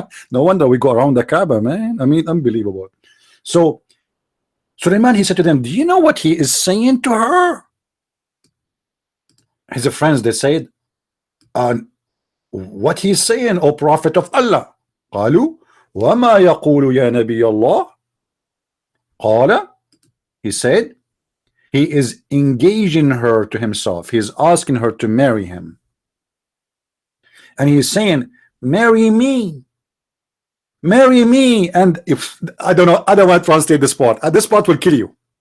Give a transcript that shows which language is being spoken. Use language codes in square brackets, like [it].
[en] No wonder we go around the Kaaba, man. I mean, unbelievable. So Sulaiman, he said to them, do you know what he is saying to her? His friends, they said, what he's saying, O Prophet of Allah. [ar] قالوا وما يقول يا نبي الله. [en] قال, he said, he is engaging her to himself. He's asking her to marry him. And he's saying, marry me. Marry me. And if I don't know, I don't want to translate this part. This part will kill you.